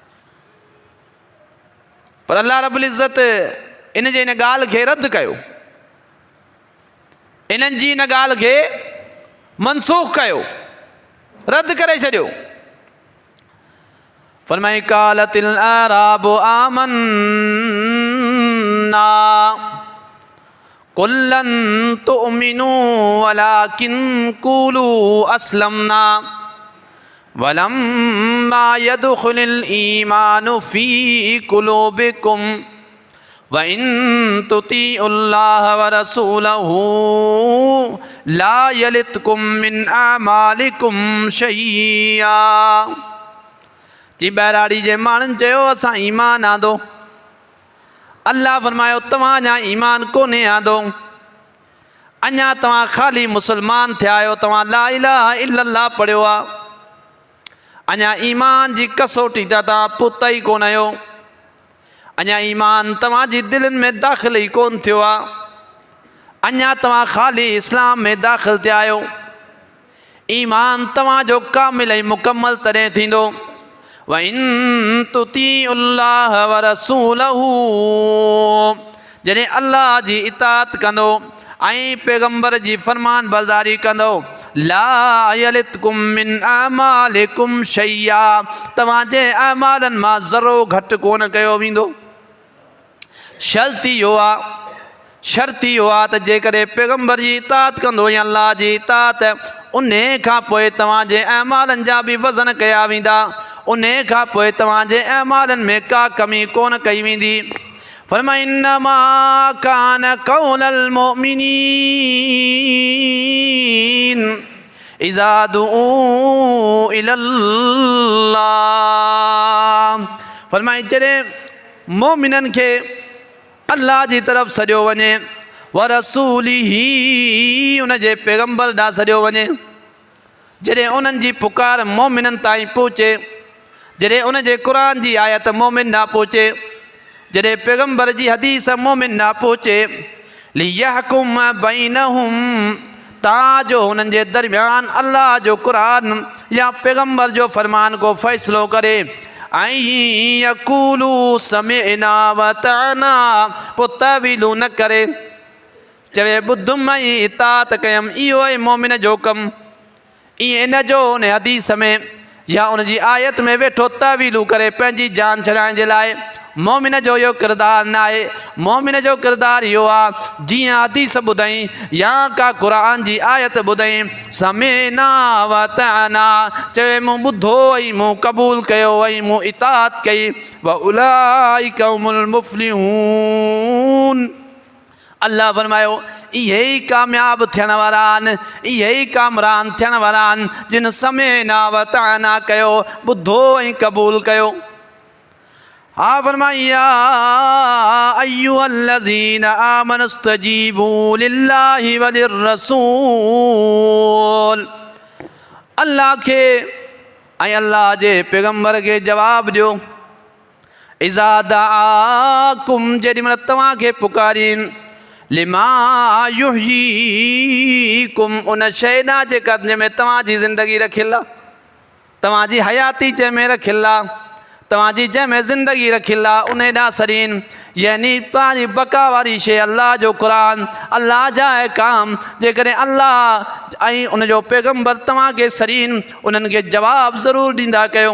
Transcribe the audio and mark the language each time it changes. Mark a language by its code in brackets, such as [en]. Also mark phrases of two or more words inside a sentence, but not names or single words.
[sd] पर अल्लाह रब्बुल इज़्ज़त इन जे इन ॻाल्हि खे रद्द कयो, इन्हनि जी इन ॻाल्हि खे मनसूख़ कयो, रद्द करे छॾियो। [ar] फरमाई قالت الأعراب آمنا قل لم تؤمنوا ولكن قولوا أسلمنا ولما يدخل الإيمان في قلوبكم وإن تطيعوا الله ورسوله لا يلتكم من أعمالكم شيئا. [sd] जी ॿाहिराड़ी जे माण्हुनि चयो असां ईमान आंदो, अल्लाह फरमायो तव्हां अञा ईमान कोन्हे आंदो, अञा तव्हां ख़ाली मुसलमान थिया आहियो, तव्हां [ar] لا إله إلا الله [sd] पढ़ियो आहे, अञा ईमान जी कसोटी त तव्हां पुत ई कोन आहियो, अञा ईमान तव्हांजी दिलनि में दाख़िल ई कोन थियो आहे, अञा तव्हां ख़ाली इस्लाम में दाख़िल थिया आहियो। ईमान तव्हांजो कामिल ऐं मुकमल तॾहिं थींदो [ar] وإن تطيعوا الله ورسوله, [sd] जॾहिं अल्लाह जी इताअत कंदो ऐं पैगंबर जी फरमान बरदारी कंदो, [ar] لا يلتكم من أعمالكم شيئا, [sd] तव्हांजे अमालनि मां ज़रो घटि कोन कयो वेंदो। शर्त इहो आहे त जेकॾहिं पैगम्बर जी इताअत कंदो या अल्लाह जी इताअत, उन खां पोइ तव्हांजे अमालनि जा बि वज़न कया वेंदा, उन खां पोइ तव्हांजे अमालनि में का कमी कोन कई वेंदी। [ar] फरमाए إنما كان قول المؤمنين إذا دعوا إلى الله. [sd] फरमाए जॾहिं मोमिननि खे अल्लाह जी तरफ़ सॼो वञे, [ar] ورسوله [sd] उन जे पैगम्बर ॾांहुं सॼो वञे, जॾहिं उन्हनि जी पुकार मोमिननि ताईं पहुचे, जॾहिं उन जे क़ुरान जी आयत मोमिन न पहुचे, जॾहिं पैगम्बर जी हदीस मोमिन न पहुचे, [ar] ليحكم بينهم, [sd] ताजो हुननि जे दरमियान अल्लाह जो क़ुरान या पैगम्बर जो फरमान को फ़ैसिलो करे, ऐं [ar] يقولوا سمعنا وأطعنا, [sd] पोइ तवीलू न करे, चवे ॿुधुमि ऐं इताअत कयमि, इहो आहे मोमिन जो कमु। ईअं न जो उन हदीस में या उन जी आयत में वेठो तवीलू करे पंहिंजी जान छॾाइण जे लाइ, मोमिन जो इहो किरदारु न आहे। मोमिन जो किरदारु इहो आहे जीअं हदीस ॿुधई या का क़ुरान जी आयत ॿुधई, [ar] سمعنا وأطعنا, [sd] चवे मूं ॿुधो ऐं मूं क़बूल कयो ऐं मूं इताअत कई, [ar] وأولئك هم المفلحون. [sd] अल्लाह फरमायो इहे ई कामयाब थियण वारा आहिनि, इहे ई कामरान थियण वारा आहिनि जिन [ar] سمعنا وأطعنا [sd] कयो, ॿुधो ऐं क़बूल कयो। [ar] हा फरमाए يا أيها الذين آمنوا استجيبوا لله وللرسول. [sd] अल्लाह खे ऐं अल्लाह जे पैगम्बर खे जवाबु ॾियो। [ar] إذا دعاكم, [sd] जेॾीमहिल तव्हांखे पुकारीनि, [ar] لما يحييكم, [sd] उन शइ ॾांहुं जेका जंहिंमें तव्हांजी ज़िंदगी रखियलु आहे, तव्हांजी हयाती जंहिंमें रखियलु आहे, तव्हांजी जंहिंमें ज़िंदगी रखियलु आहे, उन ॾांहुं सरीन, यानी पंहिंजी बका वारी शइ अल्लाह जो क़ुरान, अल्लाह जा अहकाम, जेकॾहिं अल्लाह ऐं उनजो पैगम्बर तव्हांखे सरीन, उन्हनि खे जवाबु ज़रूरु ॾींदा कयो।